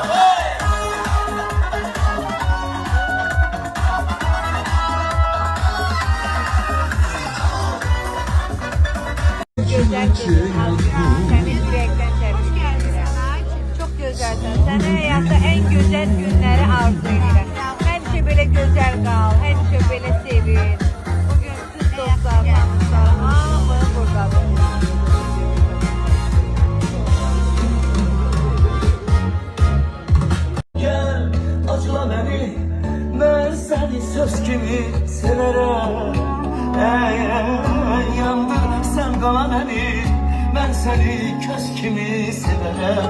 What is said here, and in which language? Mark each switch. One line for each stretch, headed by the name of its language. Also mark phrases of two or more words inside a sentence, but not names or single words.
Azerbaijani: Gözəl səni ürəkdən təbrik edirəm. Çox gözəlsən. Sənə həyatda ən gözəl günləri arzu edirəm. Həmişə belə gözəl qal, həmişə belə sevin. Bugün siz dostlar, tanışlar, hamı buradadır.
Turkish: Gel acıla beni, ben seni söz kimi severəm. Yandır sen qala beni, ben seni köz kimi severəm.